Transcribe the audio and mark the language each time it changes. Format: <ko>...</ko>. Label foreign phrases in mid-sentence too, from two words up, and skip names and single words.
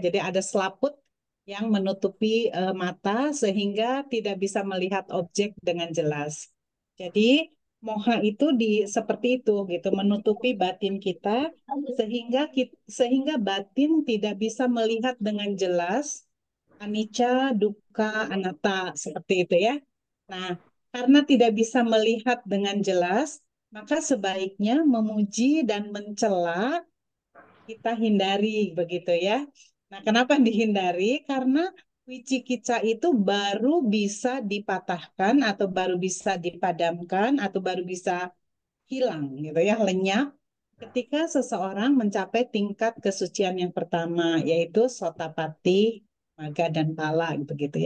<id>Jadi ada selaput yang menutupi mata sehingga tidak bisa melihat objek dengan jelas. Jadi moha itu seperti itu gitu, menutupi batin kita sehingga batin tidak bisa melihat dengan jelas</id> <pi>anicca, dukkha, anatta</pi> <id>seperti itu ya. Nah, karena tidak bisa melihat dengan jelas, maka sebaiknya memuji dan mencela kita hindari begitu ya. Nah, kenapa dihindari? Karena wicikica itu baru bisa dipatahkan atau baru bisa dipadamkan atau baru bisa hilang gitu ya, lenyap ketika seseorang mencapai tingkat kesucian yang pertama, yaitu</id> <pi>sotapati, maga,</pi> <id>dan pala begitu ya.</id>